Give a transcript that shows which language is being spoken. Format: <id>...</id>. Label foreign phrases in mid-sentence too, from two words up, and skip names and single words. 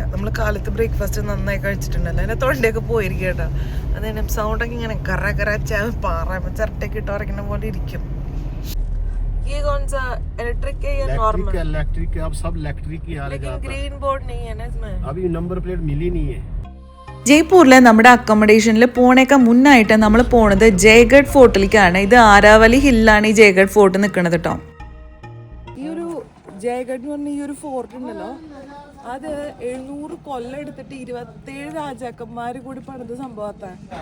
<ml>നമ്മൾ കാലത്ത് ബ്രേക്ക്ഫാസ്റ്റ് നന്നായി കഴിച്ചിട്ടുണ്ടല്ലോ. അതിൻ്റെ തൊണ്ടയൊക്കെ പോയിരിക്കും കേട്ടോ. അതിന് സൗണ്ടൊക്കെ ഇങ്ങനെ കറ പാറ ചിരട്ടയൊക്കെ ഇട്ട് ഉറക്കുന്ന പോലെ ഇരിക്കും.</ml> <hi>ये कौन सा इलेक्ट्रिक है या नॉर्मल? इलेक्ट्रिक है, अब सब इलेक्ट्रिक ही आ रहा है. लेकिन</hi> <en>green board</en> <hi>नहीं है ना इसमें. अभी</hi> <en>number plate</en> <hi>मिली नहीं है.</hi> <ml>ജയ്പൂരിലെ നമ്മുടെ അക്കോമഡേഷനിൽ പോണേക്കാ മുന്നായിട്ട് നമ്മൾ പോണത് ജയ്ഗഡ് ഫോർട്ടിലേക്കാണ്. ഇത് ആരാവലി ഹില്ലാണ് ഈ ജയ്ഗഡ് ഫോർട്ട് നിൽക്കുന്നത് കേട്ടോ. ഈ ഒരു ജയ്ഗഡ് എന്ന് പറഞ്ഞ ഈ ഒരു ഫോർട്ട് ഉണ്ടല്ലോ, അത് 700 കൊല്ലം എടുത്തിട്ട് 27 രാജാക്കന്മാര് കൂടി പണിത സംഭവത്താണ്.</ml>